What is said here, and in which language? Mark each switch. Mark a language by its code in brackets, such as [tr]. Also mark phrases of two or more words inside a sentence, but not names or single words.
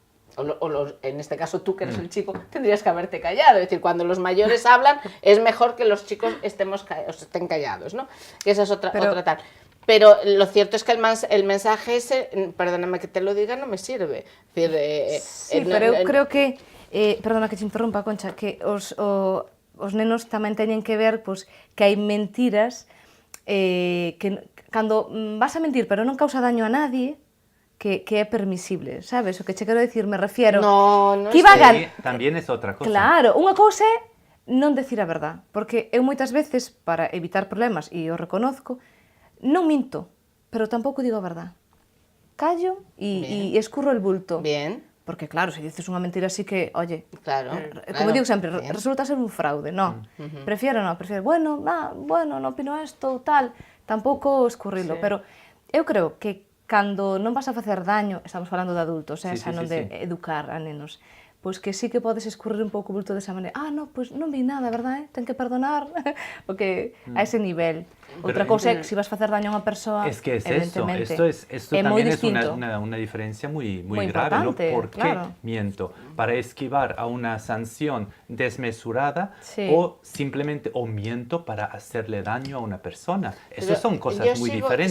[es] En este caso tú, que eres el chico, tendrías que haberte callado. Es decir, cuando los mayores hablan, es mejor que los chicos estén callados, ¿no? Esa es otra tal. Pero lo cierto es que el mensaje ese, perdóname que te lo diga, no me sirve. Es decir, [gl] sí, pero eu creo que, [es] perdona que te interrumpa, [gl] Concha, que os nenos tamén teñen que ver pues, que hai mentiras que cando vas a mentir pero non causa daño a nadie, que é permisible, sabes? O que che quero decir, [es] me refiero... No que también es otra cosa. [gl] Claro, unha cousa é non decir a verdad, porque eu moitas veces, para evitar problemas, e eu reconozco, non minto, pero tampouco digo a verdad. Callo e escurro [es] el bulto. Bien. [gl] Porque claro, se dices unha mentira así que, oye, claro, como digo sempre, resulta ser un fraude, no. Prefiero, bueno, non opino isto, tal, tampouco escurrilo, pero eu creo que cando non vas a facer daño, estamos falando de adultos, xa non de educar a nenos, pois que sí que podes escurrir un pouco o bulto desa maneira. Non, pois non vi nada, verdad? Ten que perdonar, porque a ese nivel. Outra cousa é que se vas facer daño a unha persoa, [es] es que es evidentemente, esto también es una diferencia muy grave, ¿no? ¿Por qué miento? ¿Para esquivar a una sanción desmesurada o simplemente miento para hacerle daño a una persona? Eso son cosas muy diferentes.